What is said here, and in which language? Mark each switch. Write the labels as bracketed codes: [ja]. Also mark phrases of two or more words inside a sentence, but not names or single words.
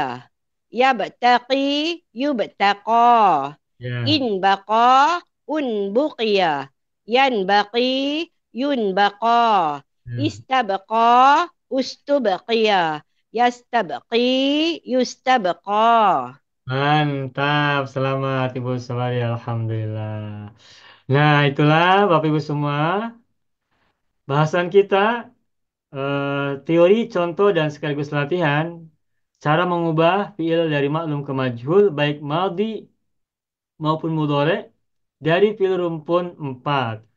[ar] يبتقي، يُبتقى. [id] Ya, [ar] انبقى، انبُقي. ينبقي، يُنبقى. [id] ya. [ar] استبقى، استُبقي. يستبقي، يُستبقى. [id] Mantap, selamat Ibu Sawari, Alhamdulillah. Nah, itulah Bapak Ibu semua, bahasan kita, teori, contoh, dan sekaligus latihan, cara mengubah fiil dari maklum ke majhul, baik maldi maupun mudhari, dari fiil rumpun 4.